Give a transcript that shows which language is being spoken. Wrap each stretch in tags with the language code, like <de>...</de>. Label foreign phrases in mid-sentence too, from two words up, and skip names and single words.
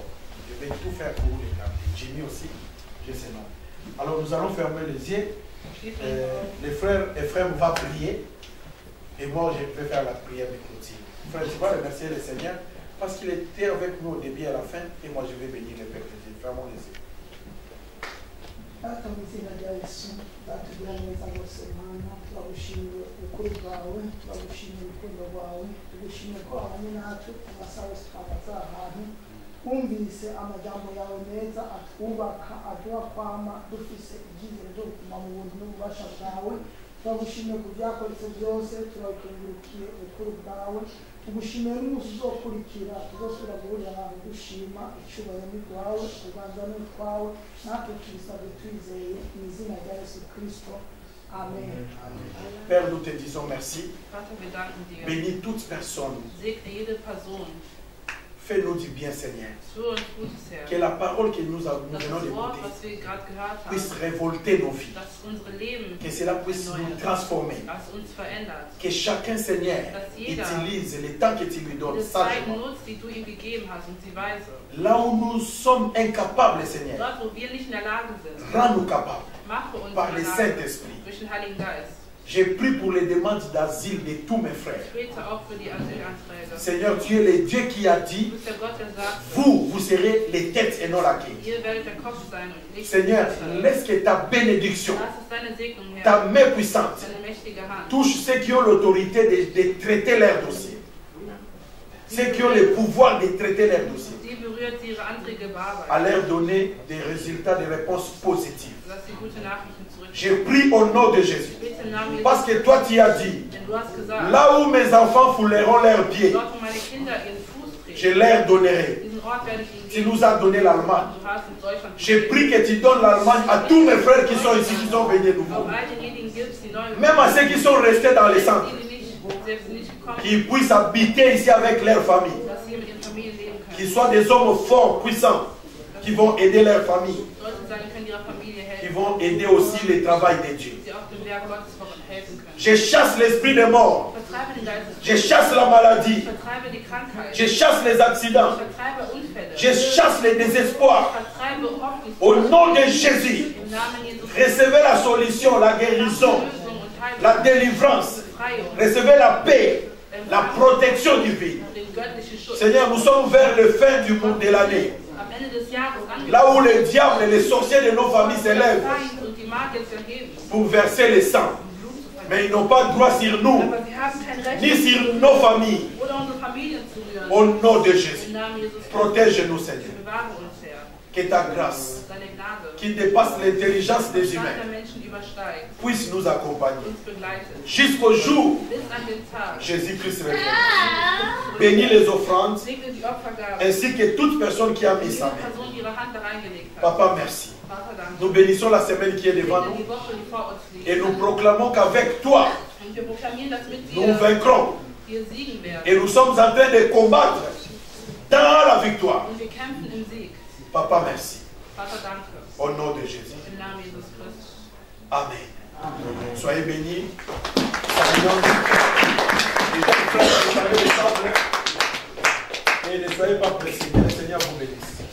<fr>Je vais tout faire pour vous les garder. Jimmy aussi, j'ai ces noms. Alors nous allons fermer les yeux. Les frères Ephraim va prier. Et moi, je vais faire la prière de clôture. Frère, tu vas remercier le Seigneur parce qu'il était avec nous au début et à la fin. Et moi, je vais bénir le Père Jésus. Fermons les yeux.</fr> <rn>Data mu izina rya Yesu datugira neza bose Mana turagushimira ubukuru bwawe turagushimira urukundo rwawe tugushimira ko abanye natwe ku masaha yose twamaze ahantu twumvise amajambo yawe meza atwubaka aduha kwama dufise ibyizere byo guma mu buntu n'ububasha bwawe turagushimira ku byakoretse byose turakengurukiye ubukuru bwawe tugushimira n'umunsi uzokurikira tuzosubira guhurira ahantu dushima icyubahiro ni rwawe uganza ni utwawe natwe tubisabye twizeye mu izina rya Yesu Kristo.</rn> <fr>Amen. Père, nous te disons merci.</fr> <de>Vater, wir danken dir.</de> <fr>Bénis toute personne.</fr> <de>Segne jede Person.</de> <fr>Fais-nous du bien, Seigneur.</fr> <de>Tu uns Gutes, Herr.</de> <fr>Que la parole que nous venons</fr> <de>Dass das Wort,</de> <fr>d'écouter</fr> <de>was wir gerade gehört</de> <fr>puisse</fr> <de>haben,</de> <fr>révolter nos vies.</fr> <de>dass unsere Leben</de> <fr>Que cela puisse nous transformer.</fr> <de>dass uns verändert.</de> <fr>Que chacun, Seigneur,</fr> <de>Dass jeder</de> <fr>utilise le temps que tu lui donnes</fr> <de>Die Zeit</de> <fr>sagement.</fr> <de>nutzt, die du ihm gegeben hast und sie weise.</de> <fr>Là où nous sommes incapables, Seigneur,</fr> <de>Dort, wo wir nicht in der Lage sind,</de> <fr>rends-nous capables</fr> <de>mache uns</de> <fr>par</fr> <de>in</de> <fr>le</fr> <de>der Lage</de> <fr>Saint-Esprit.</fr> <de>durch den Heiligen Geist.</de> <fr>J'ai pris pour les demandes d'asile de tous mes frères.</fr> <de>Ich bete auch für die Asylanträge.</de> <fr>Seigneur, tu es le Dieu qui a</fr> <de>Du</de> <fr>dit,</fr> <de>bist der Gott, der sagt,</de> <fr>vous serez les têtes et non la queue.</fr> <de>ihr werdet der Kopf sein und nicht</de> <fr>Seigneur,</fr> <de>die Füße.</de> <fr>laisse que ta bénédiction,</fr> <de>Lass es deine Segnung her,</de> <fr>ta main puissante,</fr> <de>deine mächtige Hand.</de> <fr>touche ceux qui ont l'autorité de traiter leurs dossiers. Ceux qui ont le pouvoir de traiter leurs dossiers.</fr> <de>Die berührt, die ihre Anträge</de> <fr>À</fr> <de>bearbeiten,</de> <fr>leur donner des résultats, des réponses positives.</fr> <de>dass sie gute Nachrichten zurückgeben.</de> <fr>Je prie au nom de Jésus.</fr> <de>Ich bete im Namen Jesu,</de> <fr>Parce que toi tu as dit,</fr> <de>denn du hast gesagt,</de> <fr>là où mes enfants fouleront leurs pieds,</fr> <de>dort, wo meine Kinder ihren Fuß</de> <fr>je</fr> <de>treten,</de> <fr>leur donnerai.</fr> <de>diesen Ort werde ich ihnen</de> <fr>Tu</fr> <de>geben.</de> <fr>nous as donné l'Allemagne.</fr> <de>Du hast in Deutschland</de> <fr>Je</fr> <de>gegeben.</de> <fr>prie que tu donnes l'Allemagne à tous mes frères qui sont ici, qui sont venus nouveaux.</fr> <de>Auch all denjenigen gibst, die neu</de> <fr>Même à ceux qui sont restés dans les centres.</fr> <de>die selbst nicht gekommen</de> <fr>Qu'ils puissent habiter ici avec leur famille.</fr> <de>dass sie mit ihren Familien leben können.</de> <fr>Qu'ils soient des hommes forts, puissants, qui vont aider leur famille,</fr> <de>Leute sein können ihrer Familie</de> <fr>qui</fr> <de>helfen,</de> <fr>vont aider aussi le travail de Dieu.</fr> <de>sie auch dem Werk Gottes helfen können.</de> <fr>Je chasse l'esprit de mort.</fr> <de>Vertreibe den Geist des</de> <fr>Je</fr> <de>Todes.</de> <fr>chasse la maladie.</fr> <de>Vertreibe die Krankheit.</de> <fr>Je chasse les accidents.</fr> <de>Vertreibe Unfälle.</de> <fr>Je chasse les désespoirs.</fr> <de>Vertreibe Hoffnung.</de> <fr>Au nom de Jésus,</fr> <de>Im Namen Jesu.</de> <fr>recevez la solution, la guérison,</fr> <de>Lösung und Heilung.</de> <fr>la délivrance.</fr> <de>Befreiung.</de> <fr>Recevez la paix, la protection divine.</fr> <de>Den göttlichen Schutz.</de> <fr>Seigneur, nous sommes vers le fin du monde de l'année.</fr> <de>Am Ende des Jahres angekommen.</de> <fr>Là où le diable et les sorciers de nos familles s'élèvent</fr> <de>Feind und die Die mag jetzt erheben,</de> <fr>pour verser le sang.</fr> <de>Blut zu vergießen.</de> <fr>Mais ils n'ont pas droit sur nous,</fr> <de>Aber sie haben kein Recht,</de> <fr>ni sur nos familles.</fr> <de>oder unsere Familien zu rühren.</de> <fr>Au nom de Jésus.</fr> <de>Im Namen Jesus Christus.</de> <fr>Protège-nous, Seigneur.</fr> <de>Bewahre uns, Herr.</de> <fr>Que ta grâce,</fr> <de>Deine Gnade,</de> <fr>qui dépasse l'intelligence des</fr> <de>Stand</de> <fr>humains,</fr> <de>der Menschen übersteigt,</de> <fr>puisse nous accompagner.</fr> <de>uns begleitet.</de> <fr>Jusqu'au jour</fr> <de>Bis an den Tag.</de> <fr>Jésus-Christ revient. Bénis les offrandes,</fr> <de>Segne die Opfergabe.</de> <fr>ainsi que toute personne qui a mis</fr> <de>Jede</de> <fr>sa main.</fr> <de>Person ihre Hand da reingelegt hat.</de> <fr>Papa, merci.</fr> <de>Vater, danke.</de> <fr>Nous bénissons la semaine qui est devant</fr> <de>Segne</de> <fr>nous</fr> <de>die Woche, die vor uns liegt.</de> <fr>et nous proclamons qu'avec toi,</fr> <de>Und wir proklamieren, dass mit</de> <fr>nous</fr> <de>dir</de> <fr>vaincrons.</fr> <de>wir siegen werden.</de> <fr>Et nous sommes en train de combattre dans la victoire.</fr> <de>Und wir kämpfen im Sieg.</de> <fr>Papa, merci.</fr> <de>Vater, danke.</de> <fr>Au nom de Jésus.</fr> <de>Im Namen Jesus Christus.</de> <fr>Amen. Soyez bénis. Saluons. Les frères, vous savez le temple. Et ne soyez pas pressés. Que le Seigneur vous bénisse.</fr>